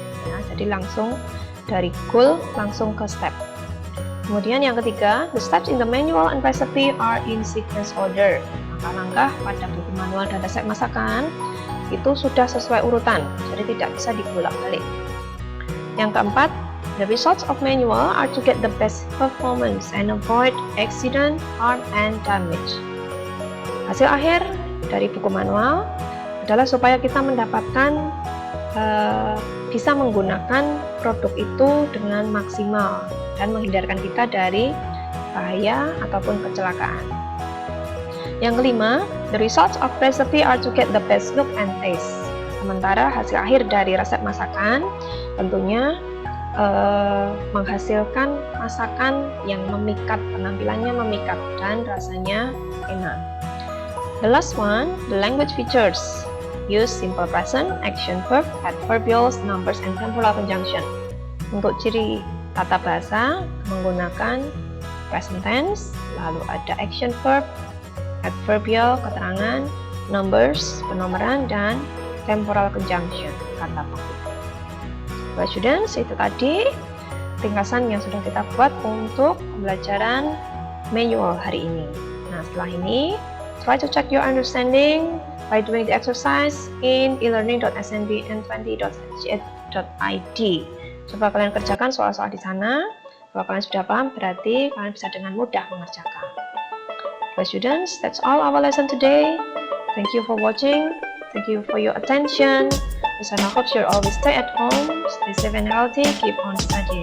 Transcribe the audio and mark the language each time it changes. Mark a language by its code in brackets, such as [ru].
[id] Ya, jadi langsung dari goal langsung ke step. Kemudian yang ketiga, [en] the steps in the manual and recipe are in sequence order. [id] Langkah-langkah pada buku manual dan resep masakan itu sudah sesuai urutan, jadi tidak bisa dibolak-balik. Yang keempat, [en] the results of manual are to get the best performance and avoid accident, harm, and damage. [id] Hasil akhir dari buku manual adalah supaya kita mendapatkan bisa menggunakan produk itu dengan maksimal dan menghindarkan kita dari bahaya ataupun kecelakaan. Yang kelima, [en] the results of recipe are to get the best look and taste. [id] Sementara hasil akhir dari resep masakan tentunya menghasilkan masakan yang memikat, penampilannya memikat dan rasanya enak. [en] The last one, the language features. Use simple present, action verb, adverbials, numbers, and temporal conjunction. [id] Untuk ciri tata bahasa menggunakan present tense, lalu ada action verb, adverbial, keterangan, numbers, penomoran, dan temporal conjunction, kata penghubung. Baik students, itu tadi ringkasan yang sudah kita buat untuk pembelajaran manual hari ini. Nah, setelah ini, [en] try to check your understanding by doing the exercise in elearning.snbn20.id. [id] Coba kalian kerjakan soal-soal di sana. Kalau kalian sudah paham, berarti kalian bisa dengan mudah mengerjakan. [en] Well, students, that's all our lesson today. Thank you for watching. Thank you for your attention. I hope you always stay at home, stay safe and healthy, keep on studying.